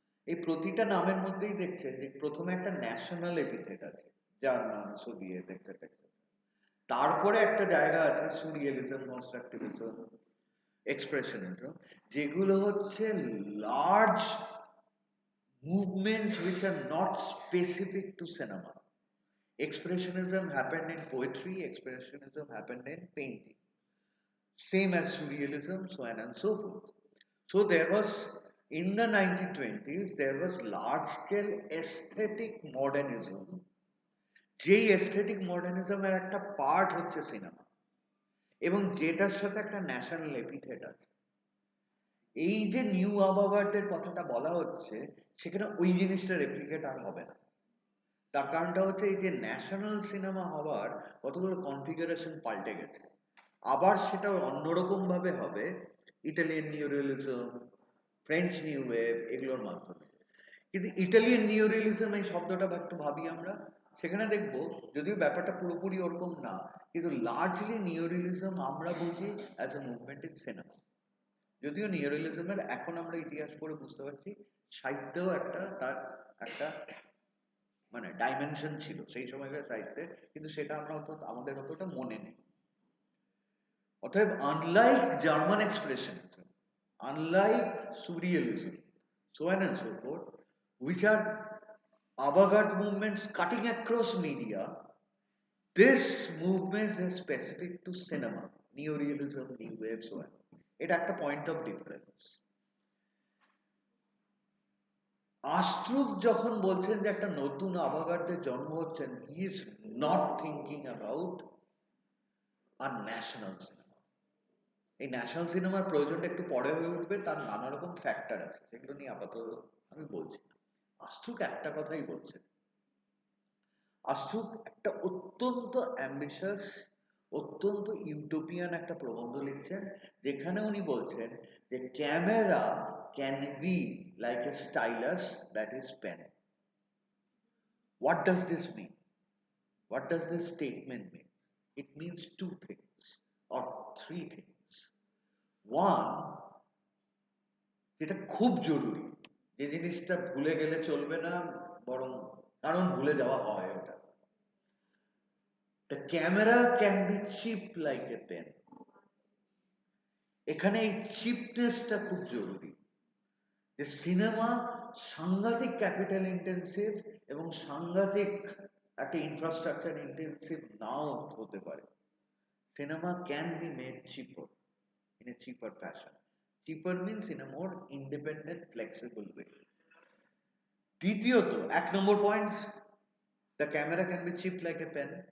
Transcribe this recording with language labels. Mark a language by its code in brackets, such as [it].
[bn] এই প্রতিটা নামের মধ্যেই দেখছেন যে প্রথমে একটা ন্যাশনাল এপিথেট আছে, জার্মান, সোভিয়েত, এটসেট্রা এটসেট্রা। তারপরে একটা জায়গা আছে সুরিয়ালিজম, কনস্ট্রাকটিভিজম, এক্সপ্রেশনিজম, যেগুলো হচ্ছে [en] Large movements which are not specific to cinema. Expressionism happened in poetry, expressionism happened in painting. Same as surrealism, so on and so forth. So there was, in the 1920s, there was large scale aesthetic modernism. [bn] যেই aesthetic modernism এর একটা part হচ্ছে cinema, এবং যেটার সাথে একটা national epithet আছে। এই যে নিউ আভাগার্ডের কথাটা বলা হচ্ছে, সেখানে ওই জিনিসটা রেপ্লিকেট আর হবে না। তার কারণটা হচ্ছে এই যে ন্যাশনাল সিনেমা হওয়ার কতগুলো কনফিগারেশন পাল্টে গেছে। আবার সেটা অন্যরকম ভাবে হবে ইটালিয়ান নিউরিয়ালিজম, ফ্রেঞ্চ নিউ ওয়েভ, এগুলোর মাধ্যমে। কিন্তু ইটালিয়ান নিউরিয়ালিজম এই শব্দটা একটু ভাবি আমরা, সেখানে দেখবো যদিও ব্যাপারটা পুরোপুরি ওরকম না, কিন্তু লার্জলি নিউরিয়ালিজম আমরা বুঝি [en] As a movement in cinema. [bn] যদিও নিউরিয়ালিজমের এখন আমরা ইতিহাস পড়ে বুঝতে পারছি সাহিত্যেও তার একটা মানে ডাইমেনশন ছিল সেই সময়কার সাহিত্যে, কিন্তু সেটা আমরা আমাদের অতটা মনে নেই। [en] অতএব unlike German expressionism, unlike surrealism, so on and so forth, which are avant-garde movements cutting across media, this movement is specific to cinema, neorealism, new wave, so on. [bn] এটা একটা পয়েন্ট অফ ডিফারেন্স। আস্ট্রুক যখন বলছেন যে একটা নতুন আভাগার্ডের জন্ম হচ্ছেন, [en] He is not thinking about our national cinema. [bn] এই ন্যাশনাল সিনেমার প্রয়োজনটা একটু পরে হয়ে উঠবে, তার নানা রকম ফ্যাক্টর আছে, সেগুলো নিয়ে আপাতত আমি বলছি। আস্ট্রুক একটা কথাই বলছেন। আস্ট্রুক একটা অত্যন্ত অ্যাম্বিশাস, অত্যন্ত ইউটোপিয়ান একটা প্রবন্ধ লিখছেন, যেখানে উনি বলছেন যে [en] Camera can be like a stylus that is pen. What does this mean? What does this statement mean? It means two things or three things. [bn] One, যেটা খুব জরুরি, যে জিনিসটা ভুলে গেলে চলবে না, বরং কারণ ভুলে যাওয়া হয় ওটা, [en] The camera can be cheap like a pen. [bn] এখানে এই চিপনেসটা খুব জরুরি, যে সিনেমা সাংঘাতিক ক্যাপিটাল ইন্টেন্সিভ এবং সাংঘাতিক একটা ইনফ্রাস্ট্রাকচার ইন্টেন্সিভ নাও হতে পারে। [en] Cinema can be made cheaper in a cheaper fashion. Cheaper means in a more independent, flexible way. দ্বিতীয়ত, 1 number point, the camera can be cheap like a pen.